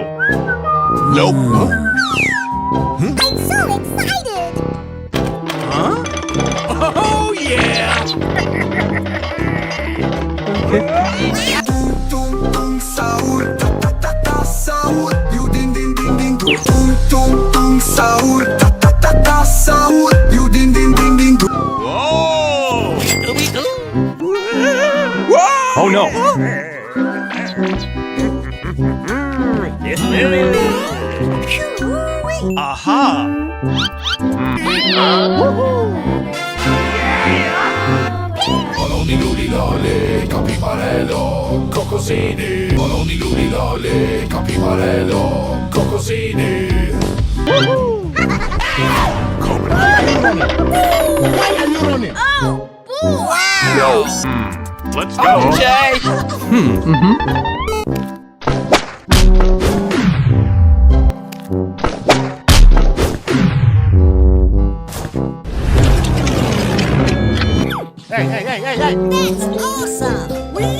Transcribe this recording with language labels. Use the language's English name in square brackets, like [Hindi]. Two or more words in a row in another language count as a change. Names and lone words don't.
[English] Nope. I'm so excited! Oh yeah! Tung tung sahur, ta sahur, you din din din din. Tung sahur, ta sahur, you din din din din. Whoa! Oh no! Aha! Baloni luli lole, capimarello, cocosini. Baloni luli lole, capimarello, cocosini. Why are you running? Oh, boy! Let's go. Okay! That's awesome! Whee!